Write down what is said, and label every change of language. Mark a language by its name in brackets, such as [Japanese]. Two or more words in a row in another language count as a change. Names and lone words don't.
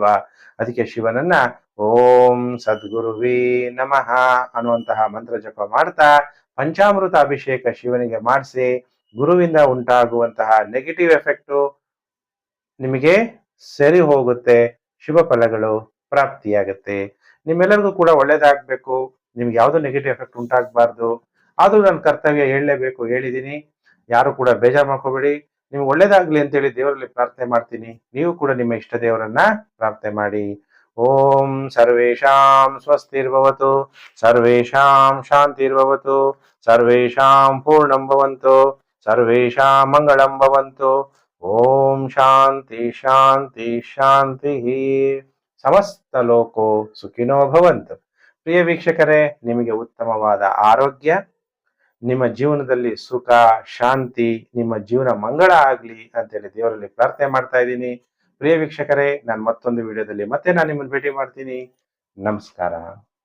[Kannada] ಅದಕ್ಕೆ ಶಿವನನ್ನ [Sanskrit] ಓಂ ಸದ್ಗುರುವೇ ನಮಃ [Kannada] ಅನ್ನುವಂತಹ ಮಂತ್ರ ಜಪ ಮಾಡ್ತಾ ಪಂಚಾಮೃತ ಅಭಿಷೇಕ ಶಿವನಿಗೆ ಮಾಡಿಸಿ ಗುರುವಿಂದ ಉಂಟಾಗುವಂತಹ [English] negative effect [Kannada] ನಿಮಗೆ ಸರಿ ಹೋಗುತ್ತೆ, ಶುಭ ಫಲಗಳು ಪ್ರಾಪ್ತಿಯಾಗುತ್ತೆ. ನಿಮ್ಮೆಲ್ಲರಿಗೂ ಕೂಡ ಒಳ್ಳೇದಾಗ್ಬೇಕು, ನಿಮ್ಗೆ ಯಾವ್ದು [English] negative effect [Kannada] ಉಂಟಾಗಬಾರ್ದು. ಆದ್ರೂ ನನ್ನ ಕರ್ತವ್ಯ ಹೇಳಲೇಬೇಕು, ಹೇಳಿದೀನಿ. ಯಾರು ಕೂಡ ಬೇಜಾರು ಮಾಡ್ಕೋಬೇಡಿ. ನಿಮ್ಗೆ ಒಳ್ಳೇದಾಗ್ಲಿ ಅಂತೇಳಿ ದೇವರಲ್ಲಿ ಪ್ರಾರ್ಥನೆ ಮಾಡ್ತೀನಿ. ನೀವು ಕೂಡ ನಿಮ್ಮ ಇಷ್ಟ ದೇವರನ್ನ ಪ್ರಾರ್ಥನೆ ಮಾಡಿ. [Sanskrit] ಓಂ ಸರ್ವೇಷಾಂ ಸ್ವಸ್ತಿರ್ಭವತು, ಸರ್ವೇಷಾಂ ಶಾಂತಿರ್ಭವತು, ಸರ್ವೇಷಾಂ ಪೂರ್ಣಂ ಭವಂತು, ಸರ್ವೇಷಾಂ ಮಂಗಳಂ ಭವಂತು. ಓಂ ಶಾಂತಿ ಶಾಂತಿ ಶಾಂತಿ. ಸಮಸ್ತ ಲೋಕೋ ಸುಖಿನೋ ಭವಂತು. [Kannada] ಪ್ರಿಯ ವೀಕ್ಷಕರೇ, ನಿಮಗೆ ಉತ್ತಮವಾದ ಆರೋಗ್ಯ, ನಿಮ್ಮ ಜೀವನದಲ್ಲಿ ಸುಖ ಶಾಂತಿ, ನಿಮ್ಮ ಜೀವನ ಮಂಗಳ ಆಗ್ಲಿ ಅಂತೇಳಿ ದೇವರಲ್ಲಿ ಪ್ರಾರ್ಥನೆ ಮಾಡ್ತಾ ಇದ್ದೀನಿ. ಪ್ರಿಯ ವೀಕ್ಷಕರೇ, ನಾನು ಮತ್ತೊಂದು ವಿಡಿಯೋದಲ್ಲಿ ಮತ್ತೆ ನಾನು ನಿಮ್ಮನ್ನು ಭೇಟಿ ಮಾಡ್ತೀನಿ. ನಮಸ್ಕಾರ.